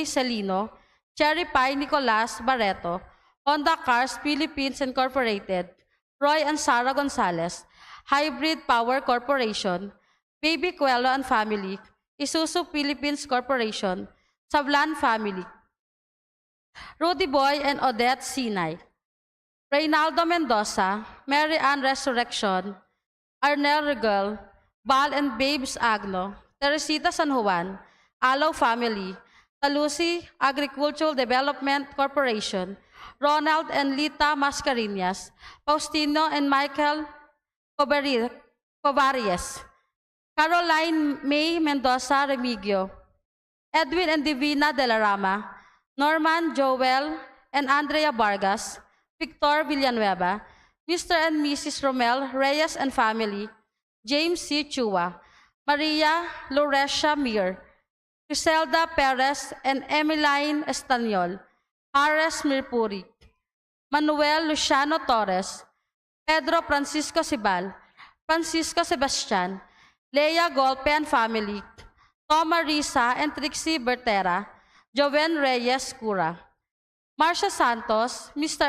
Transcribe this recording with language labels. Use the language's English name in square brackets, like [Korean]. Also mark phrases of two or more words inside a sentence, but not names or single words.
[English] Celino, Cherry Pie Nicolas Barreto, Honda Cars Philippines Incorporated, Roy and Sarah Gonzalez, Hybrid Power Corporation, Baby Coelho and family, Isuzu Philippines Corporation, Sablan family, Rudy Boy and Odette Sinay, Reynaldo Mendoza, Mary Ann Resurrection, Arnel Regal, Bal and Babes Agno, Teresita San Juan, Alaw family, Talusi Agricultural Development Corporation, Ronald and Lita Mascareñas, Faustino and Michael Covarries, Caroline May Mendoza Remigio, Edwin and Divina de la Rama, Norman Joel and Andrea Vargas, Victor Villanueva, Mr. and Mrs. Romel Reyes and family, James C. Chua, Maria Loresha Mir, Griselda Perez and Emeline Estanyol, Ares Mirpuri, Manuel Luciano Torres, Pedro Francisco Sibal, Francisco Sebastian, Leia Golpe and family, Toma Risa and Trixie Bertera, Joven Reyes Cura, Marcia Santos, Mr.